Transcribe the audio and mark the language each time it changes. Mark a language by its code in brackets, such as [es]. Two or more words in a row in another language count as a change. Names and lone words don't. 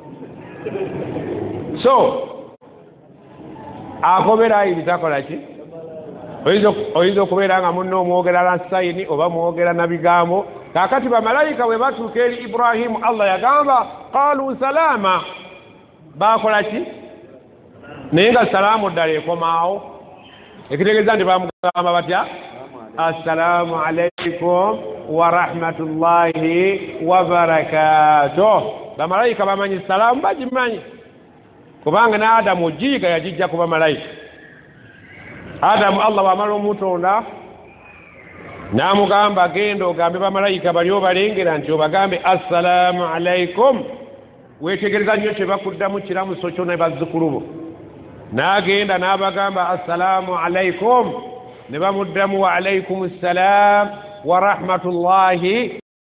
[lg] so akobera ayiri takola ki oyinza okubeera nga munno omwogera na sayini oba mwogera na bigambo kakati bamalayika bwe batuuka eri Ibrahimu Allah yagamba [ar] قالوا سلاما [lg] bakola ki naye nga salaamu ddala ekomaawo ekitegeeza nti bamugamba batya assalaamu [ar] عليكم ورحمة الله وبركاته [lg] bamalayika bamanyi salaamu bagimanyi kubanga ne Adamu ogiyiga yagijja ku bamalayika Adamu Allah wamala omutonda n'amugamba genda ogambe bamalayika bali obalengera nti obagambe [ar] السلام عليكم [lg] weetegereza nnyo kye bakuddamu kiramuso kyo ne bazzukulu bo n'agenda n'abagamba [ar] السلام عليكم [lg] ne bamuddamu [ar] وعليكم السلام ورحمة الله.